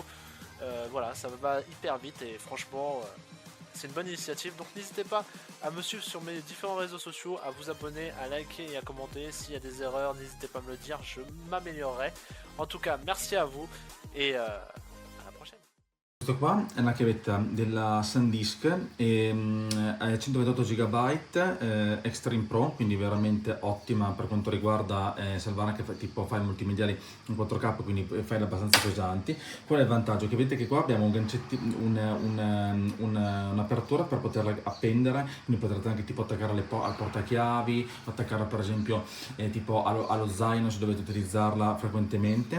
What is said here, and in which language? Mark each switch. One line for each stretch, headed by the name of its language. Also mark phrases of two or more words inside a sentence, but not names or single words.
French: Voilà, ça va hyper vite et franchement c'est une bonne initiative. Donc n'hésitez pas à me suivre sur mes différents réseaux sociaux, à vous abonner, à liker et à commenter. S'il y a des erreurs, n'hésitez pas à me le dire, je m'améliorerai. En tout cas, merci à vous et à la prochaine.
Italian: Questo qua è una chiavetta della SanDisk, è 128 GB, Extreme Pro, quindi veramente ottima per quanto riguarda salvare anche tipo file multimediali in 4K, quindi file abbastanza pesanti. Qual è il vantaggio? Che vedete che qua abbiamo un gancetti, un'apertura per poterla appendere, quindi potrete anche tipo attaccare al portachiavi, attaccarla per esempio tipo allo zaino se dovete utilizzarla frequentemente.